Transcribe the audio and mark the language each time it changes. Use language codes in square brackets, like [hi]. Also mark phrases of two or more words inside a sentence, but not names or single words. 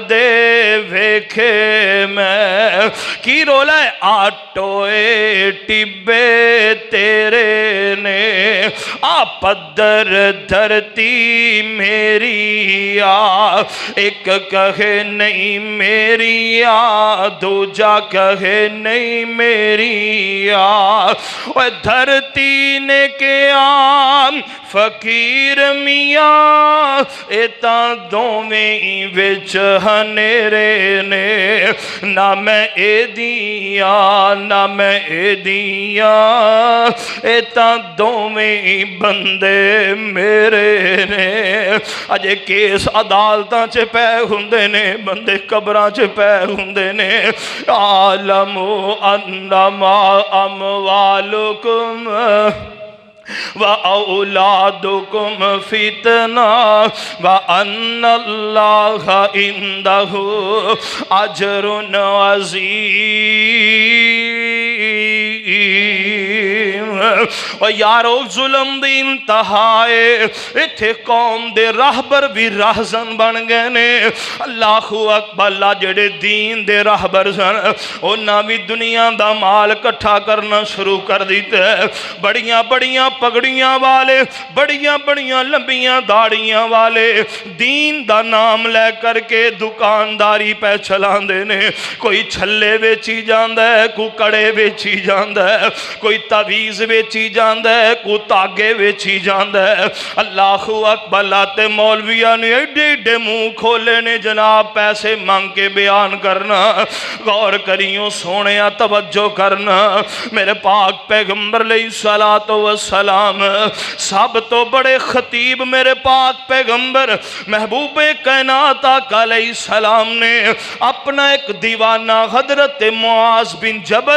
[pa] دے ویکھے میں کی رولا ہے آٹوئے ٹبے تیرے نے آ پدر دھرتی میری آ ایک کہے نہیں میری آ دوجا کہے نہیں میری آ دھرتی نے کہ آم فقیر میاں ایتاں دوویں وچ ہنیرے نے نہ میں اے دیاں نہ میں اے دیاں ایتاں دوویں بندے میرے نے اجے کیس عدالتاں چ پے ہوندے نے بندے قبراں چ پے ہوندے نے عالم [ar] انما اموالکم وَأَوْلَادُكُمْ فِتْنَةٌ وَأَنَّ اللَّهَ عِندَهُ أَجْرٌ عَظِيمٌ [pa] اور یارو ظلم دی انتہائے اتھے قوم دے راہبر بھی راہزن بن گئے نے [ar] اللہ اکبر [pa] اللہ جڑے دین دے راہبر سن انہاں بھی دنیا دا مال کٹھا کرنا شروع کر دیتے بڑیاں بڑیاں پگڑیاں والے بڑیاں بڑیاں لمبیاں داڑیاں والے دین دا نام لے کر کے دکانداری پہ چلان دینے کوئی چھلے بیچی جاندہ ہے کوئی کڑے بیچی جاندہ ہے کوئی تعویز بیچی جاندہ ہے کوئی تاگے بیچی جاندہ ہے [ar] اللہ اکبر [pa] لاتے مولویہ نے ایڈے ایڈے منہ کھولے نے جناب پیسے مانگ کے بیان کرنا غور کریوں سونیا توجہ کرنا میرے پاک پیغمبر [ar] علیہ السلام [pa] سب تو بڑے خطیب میرے پاک پیغمبر محبوب کائنات آقا [ar] علیہ السلام [pa] نے اپنا ایک دیوانہ حضرت معاذ بن جبل